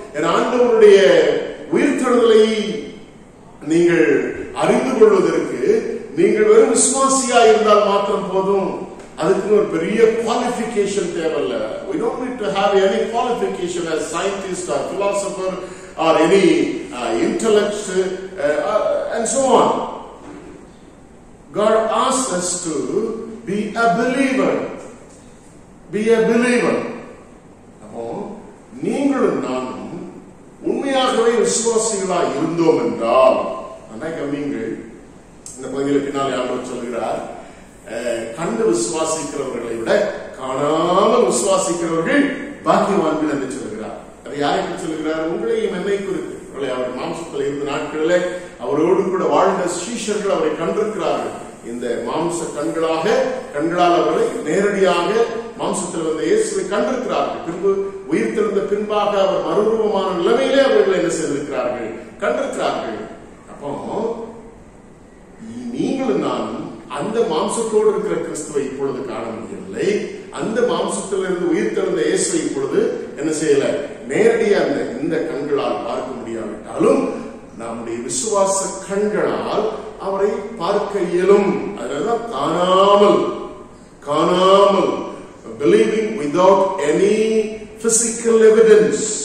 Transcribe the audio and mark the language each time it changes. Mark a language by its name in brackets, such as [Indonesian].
[Tamil] என் ஆண்டவருடைய உயிர்த்தெழுதலை நீங்கள் அறிந்து கொள்வதற்கு நீங்கள் வெறும் விசுவாசியா இருந்தால் மாத்திரம் போதும். அதுக்கு ஒரு பெரிய குவாலிஃபிகேஷன் தேவையில்ல. [English] We don't need to have any qualification as scientist or philosopher or any intellect and so on. God asks us to be a believer. Be a believer. [Tamil] அப்போ நீங்களும் நானும் உண்மையாகவே விசுவாசிகளா இருந்தோம் என்றால், நீங்கள் இந்த பகுதியில் பின்னால் ஆண்டவர் சொல்கிறார், கண்டு விசுவாசிக்கிறவர்களை விட காணாமல் விசுவாசிக்கிறவர்கள் பாக்கியவான்கள் என்று சொல்கிறார். அதை யாருக்கு சொல்கிறார்? உங்களையும் என்னை குறித்து. அவர் மாம்சத்தில் இருந்த நாட்களிலே அவரோடு கூட வாழ்ந்த சீஷர்கள் அவரை கண்டிருக்கிறார்கள். இந்த மாம்ச கண்களால் அவர்களை நேரடியாக மாம்சத்தில் வந்த இயேசுவை கண்டிருக்கிறார்கள். பின்பு உயிர் தெழுந்த பின்பாக அவர் மறுரூபமான நிலைமையிலே அவர்கள் என்ன செய்திருக்கிறார்கள், கண்டிருக்கிறார்கள். அப்போ நீங்களும் நானும் அந்த மாம்சத்தோடு இருக்கிற கிறிஸ்துவை இப்பொழுது காண முடியவில்லை. அந்த மாம்சத்திலிருந்து உயிர் தெழுந்த இயேசுவை இப்பொழுது என்ன செய்யல, நேரடியாக இந்த கண்களால் பார்க்க முடியாவிட்டாலும் நம்முடைய விசுவாச கண்களால் அவரை பார்க்க இயலும். அதனால்தான் காணாமல் [English] believing without any physical evidence.